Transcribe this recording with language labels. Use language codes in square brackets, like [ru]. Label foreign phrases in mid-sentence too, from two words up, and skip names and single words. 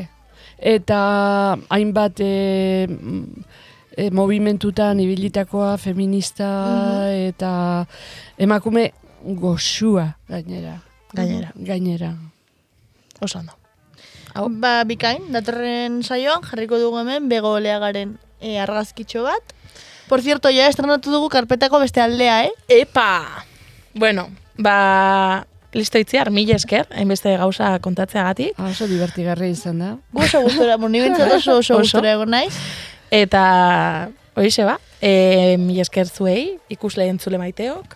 [eu] Eta hainbat movimentutan ibilitakoa, feminista, eta emakume goxua gainera. Oso ondo. Bikain, datorren saioan jarriko dugu hemen Bego Oleagaren argazkitxo bat. [es] Por cierto, ya [eu] estrenatu dugu karpetako beste aldea, Epa! [es] Bueno, listo [eu] Itziar, mila esker, hainbeste gauza kontatzeagatik. Oso divertigarri izan da. Oso gustora, nibentzat oso gustora egon naiz. Eta, horixe mila esker zuei, ikusle entzule maiteok.